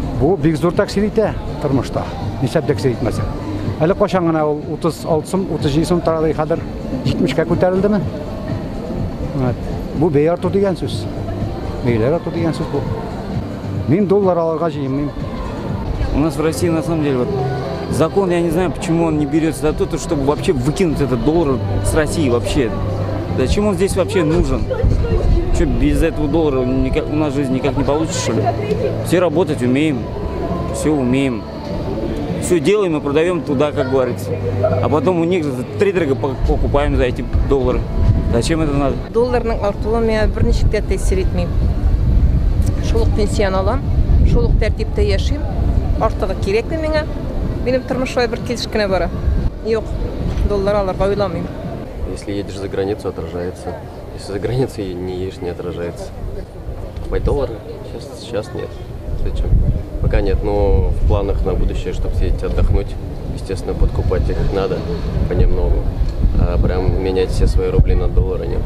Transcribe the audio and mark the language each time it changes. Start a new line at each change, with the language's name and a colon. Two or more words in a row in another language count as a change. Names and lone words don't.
Tatar: Bu бик зур тәэсир итә тормышта. Ничек тәэсир итмәсә. Әле кашан гына ул 36 сум, 37 сум таралый хәзер 70-кә күтәрелдеме? Бу бәя арту дигән сүз. Бәяләр арту дигән сүз бу. Мин доллар алырга җыймыйм.
Russian: У нас в России на самом деле вот закон, я не знаю, почему он не берется за то, чтобы вообще выкинуть этот доллар с России вообще. Зачем он здесь вообще нужен? Что, без этого доллара у нас жизнь никак не получится, что ли? Все работать умеем, все умеем. Все делаем и продаем туда, как говорится. А потом у них втридорога покупаем за эти доллары. Зачем это надо?
Tatar: Долларның артуы мен берничек тә тәэсир итмим. Шулык пенсиян алам, шулык тәртиптә яшим. Артыгы кирәкме миңа? Минем тормышка бер килешкенә бара. Юк, доллар алырга уйламыйм.
Russian: Если едешь за границу, отражается. Если за границей не едешь, не отражается. Покупать доллары? Сейчас нет. Зачем? Пока нет, но в планах на будущее, чтобы съездить отдохнуть, естественно, подкупать их надо понемногу. А прям менять все свои рубли на доллары нет.